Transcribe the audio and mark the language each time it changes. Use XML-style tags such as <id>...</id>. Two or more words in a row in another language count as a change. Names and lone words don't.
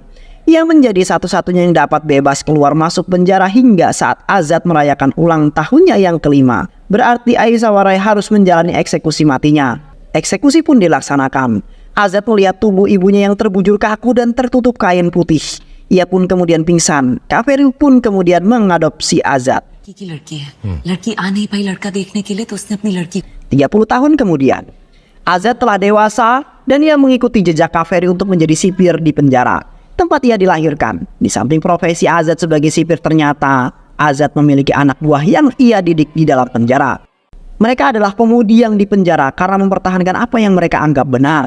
<id>Ia menjadi satu-satunya yang dapat bebas keluar masuk penjara hingga saat Azat merayakan ulang tahunnya yang ke-5. Berarti Aishwarya harus menjalani eksekusi matinya. Eksekusi pun dilaksanakan. Azat melihat tubuh ibunya yang terbujur kaku dan tertutup kain putih. Ia pun kemudian pingsan. Kaferi pun kemudian mengadopsi Azad.</id> <hi>की लड़की है लड़की आ नहीं पाई लड़का देखने के लिए तो उसने अपनी लड़की</hi> <id>30 tahun kemudian, Azad telah dewasa dan ia mengikuti jejak Kaferi untuk menjadi sipir di penjara, tempat ia dilahirkan. Di samping profesi Azad sebagai sipir, ternyata Azad memiliki anak buah yang ia didik di dalam penjara. Mereka adalah pemudi yang dipenjara karena mempertahankan apa yang mereka anggap benar.</id>